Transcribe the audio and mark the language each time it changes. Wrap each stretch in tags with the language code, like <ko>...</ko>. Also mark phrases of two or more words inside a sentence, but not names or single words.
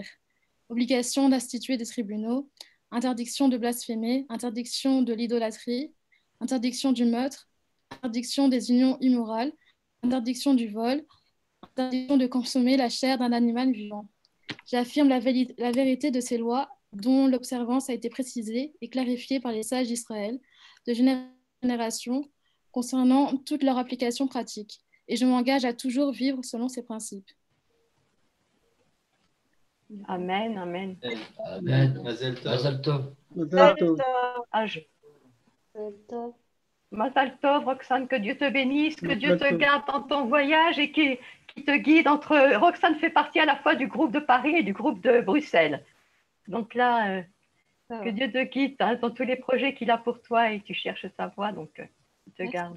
<fr>Obligation d'instituer des tribunaux, interdiction de blasphémer, interdiction de l'idolâtrie, interdiction du meurtre, interdiction des unions immorales, interdiction du vol, interdiction de consommer la chair d'un animal vivant. J'affirme la vérité de ces lois dont l'observance a été précisée et clarifiée par les sages d'Israël de génération concernant toute leur application pratique. Et je m'engage à toujours vivre selon ces principes.</fr> <he>אמן, אמן. אמן. מזל טוב. מזל טוב. מזל טוב,</he> <fr>Roxane, que Dieu te bénisse, que Dieu</fr> <he>Mazal</he> <fr>te</fr> <he>tov.</he> <fr>garde dans ton voyage et qui te guide entre... Roxane fait partie à la fois du groupe de Paris et du groupe de Bruxelles. Donc là, que Dieu te guide dans tous les projets qu'il a pour toi et tu cherches sa voie, donc il te garde.</fr>